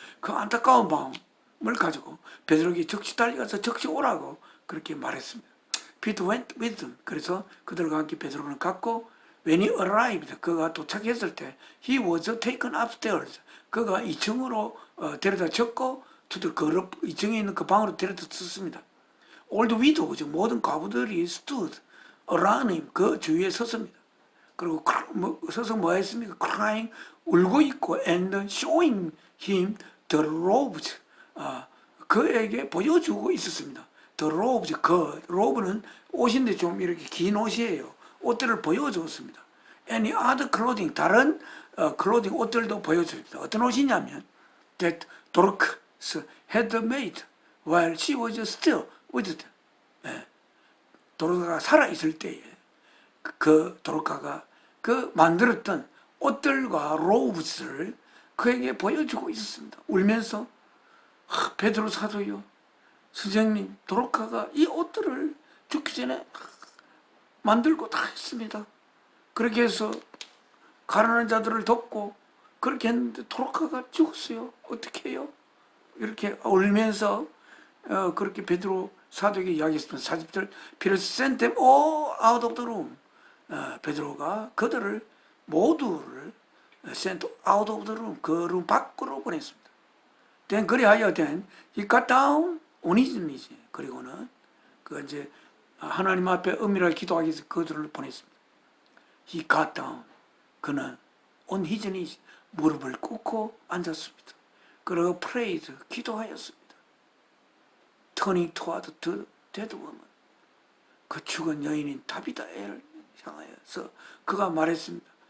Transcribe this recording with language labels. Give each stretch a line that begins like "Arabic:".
Korean: 그 안타까운 마음을 가지고 베드로에게 즉시 달려가서 즉시 오라고 그렇게 말했습니다.
English: Peter went with them.
Korean: 그래서 그들과 함께 베드로는 갔고
English: when he arrived,
Korean: 그가 도착했을 때
English: he was taken upstairs.
Korean: 그가 2층으로 데려다 줬고 2층에 있는 그 방으로 데려다 줬습니다.
English: All the widows,
Korean: 모든 과부들이
English: stood around him,
Korean: 그 주위에 섰습니다. 그리고 서서 뭐 했습니까?
English: crying,
Korean: 울고 있고
English: and showing him the robes,
Korean: 그에게 보여주고 있었습니다.
English: the robes,
Korean: 로브는 옷인데 좀 이렇게 긴 옷이에요. 옷들을 보여주었습니다.
English: any other clothing,
Korean: 다른 clothing, 옷들도 보여줍니다. 어떤 옷이냐면
English: that Dorcas had made while she was still with them.
Korean: 도로카가 살아있을 때에 그 도로카가 그 만들었던 옷들과 로브스를 그에게 보여주고 있었습니다. 울면서 베드로 사도요, 선생님, 도로카가 이 옷들을 죽기 전에 만들고 다 했습니다. 그렇게 해서 가난한 자들을 돕고 그렇게 했는데 도로카가 죽었어요. 어떻게 해요? 이렇게 울면서 그렇게 베드로 사도에게 이야기했습니다.
English: 40절, Peter sent them all out of the room.
Korean: 베드로가 그들을 모두를
English: sent out of the room,
Korean: 그 룸 밖으로 보냈습니다.
English: Then
Korean: 그리하여
English: he got down on his knees.
Korean: 그리고는 이제 하나님 앞에 은밀하게 기도하기 위해서 그들을 보냈습니다.
English: He got down.
Korean: 그는
English: on his knees,
Korean: 무릎을 꿇고 앉았습니다. 그리고 prayed, 기도하였습니다.
English: Turning toward the dead woman,
Korean: 그 죽은 여인인 다비다를 향하여서 그가 말했습니다.